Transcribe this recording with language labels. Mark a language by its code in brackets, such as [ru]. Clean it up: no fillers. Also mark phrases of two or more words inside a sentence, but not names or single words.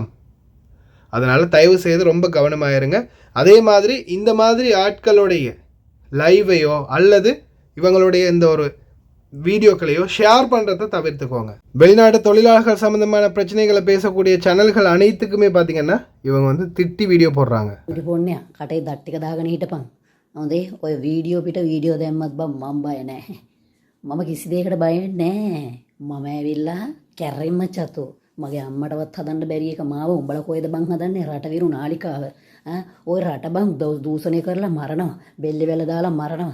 [ta] அதனால் தயவு செய்து ரொம்ப கவனமாக இருங்க. அதே மாதிரி இந்த மாதிரி ஆட்களுடைய லைவையோ அல்லது இவங்களுடைய இந்த ஒரு வீடியோக்களையோ ஷேர் பண்ணுறதை தவிர்த்துக்கோங்க. வெளிநாட்டு தொழிலாளர்கள் சம்மந்தமான பிரச்சனைகளை பேசக்கூடிய சேனல்கள் அனைத்துக்குமே பார்த்திங்கன்னா இவங்க வந்து திட்டி வீடியோ போடுறாங்க. [si] පොන්නයා කටේ දට්ටික දාගෙන හිටපන්. හොඳේ ඔය වීඩියෝ පිට වීඩියෝ දැම්මත් බං මම බය නැහැ. මම කිසි දෙයකට බය නැහැ. මම ඇවිල්ලා කැරෙන්න චතු. මගේ අම්මටවත් හදන්න බැරි එක මාව උඹලා කොහෙද බං හදන්නේ රටවිරු නාලිකාව. ඔය රට බං දූෂණය කරලා මරනවා. බෙල්ල වෙල දාලා මරනවා.